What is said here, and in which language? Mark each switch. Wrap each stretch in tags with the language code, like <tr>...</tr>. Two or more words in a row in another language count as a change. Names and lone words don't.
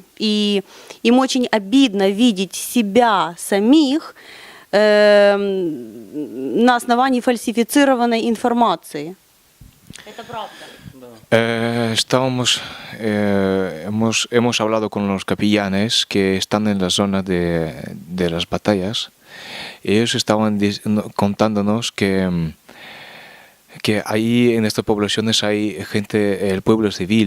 <ru>И им очень обидно видеть себя самих на основании фальсифицированной информации. Это правда.</ru> <es>Hemos hablado con los capellanes que están en la zona de las batallas. Ellos estaban contándonos que ahí en estas poblaciones hay gente, el pueblo civil.</es>